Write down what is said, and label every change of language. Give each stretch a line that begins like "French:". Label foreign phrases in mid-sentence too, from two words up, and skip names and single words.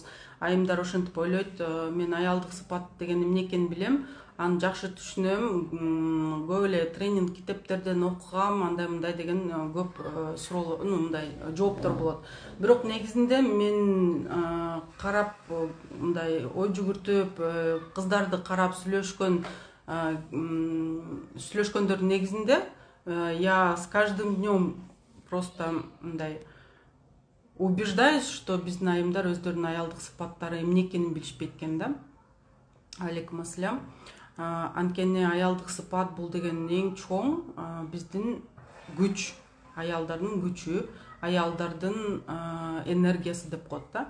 Kyrgyz: Айымдар ошентип ойлойт, мен аялдык сыпат деген эмне экенин билем, аны жакшы түшүнөм, көп эле тренинг китептерден окугам, андай-мындай деген көп суроолор, мындай жооптор болот. Бирок негизинде мен карап, мындай ой жүгүртүп, кыздарды карап сүйлөшкөндөрдүн негизинде
Russian: я с каждым днем просто
Kyrgyz: мындай
Russian: убеждаюсь, что
Kyrgyz: биздин айымдар өздөрүнүн аялдык сыпаттары эмне экенин билишпейт экен да.
Arabic: عليكم السلام.
Kyrgyz: Анткени аялдык сыпат бул деген эң чоң биздин күч, аялдардын күчү, аялдардын энергиясы деп коет да.